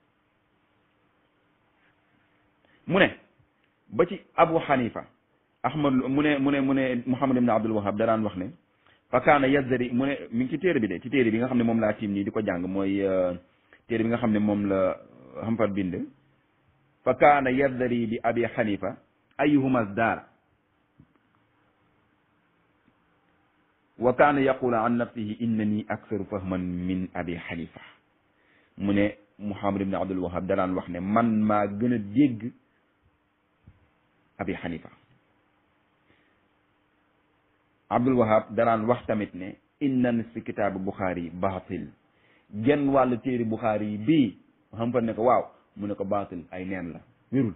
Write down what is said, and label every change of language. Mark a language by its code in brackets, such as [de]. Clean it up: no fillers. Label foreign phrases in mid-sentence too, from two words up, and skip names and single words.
[wo] mu ne ba ci Abu Hanifa Ahmad Lo mu ne Muhammad ibn Abdul Wahab da daan wax ne [ar] فكان [wo] yazdari mu ne mi ngi ci téere bi nga xam ne moom laa tiim nii di ko jàng mooy téere bi nga xam ne moom la Hampar bind [ar] فكان يزدري بأبي حنيفة أيما ازدراء وكان يقول عن نفسه إنني أكثر فهما من أبي حنيفة [wo] mu ne Muhammad ibn Abdul Wahab danaan wax ne man maa gën a dégg abi xanifa. Abdul Wahab danaan wax tamit ne [ar] إن نصف كتاب البخاري باطل [wo] genn wàllu téere Buxaari yi bii xam fa ne ko waaw mu ne ko baatil ay neen la wérul.